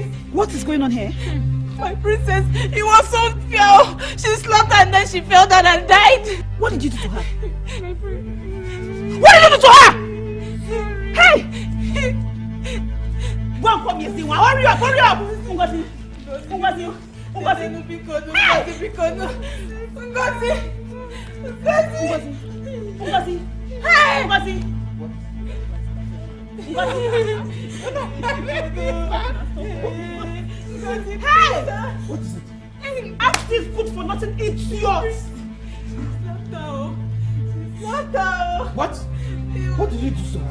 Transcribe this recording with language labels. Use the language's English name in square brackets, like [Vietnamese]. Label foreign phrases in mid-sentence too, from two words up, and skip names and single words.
[English] What is going on here? My princess, it was so fair. She slapped her and then she fell down and died. What did you do to her? My princess. What did you do to her? Hey! Go and come here, Siwa. Hurry up, hurry up! Ngozi. Ngozi. Ngozi. Ngozi. Ngozi. Hey! Ngozi. Hey! What is it? Ask this good for nothing idiot! What? What did you do to her?